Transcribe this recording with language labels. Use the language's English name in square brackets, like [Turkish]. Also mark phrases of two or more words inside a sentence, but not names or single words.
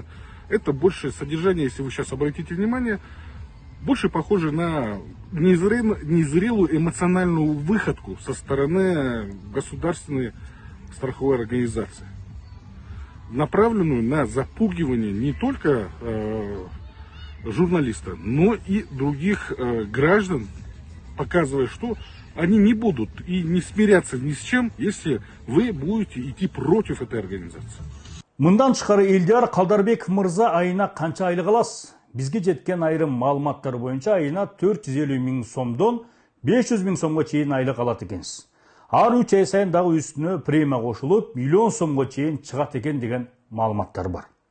[Russian] Это больше содержание, если вы сейчас обратите внимание, больше похоже на незрелую эмоциональную выходку со стороны государственной страховой организации, направленную на запугивание не только журналиста, но и других граждан, показывая, что они не будут и не смирятся ни с чем, если вы будете идти против этой организации. [Kyrgyz] Мындан тышкары Элдияр Калдарбеков мырза айына канча айлык аласыз? Бизге жеткен айрым маалыматтар боюнча айына 450 000 сомдон 500 000 сомго чейин айлык алат экенсиз. Ар 3 ай сайын дагы үстүнө премия кошулуп, 1 миллион сомго чейин чыгат экен деген маалыматтар бар.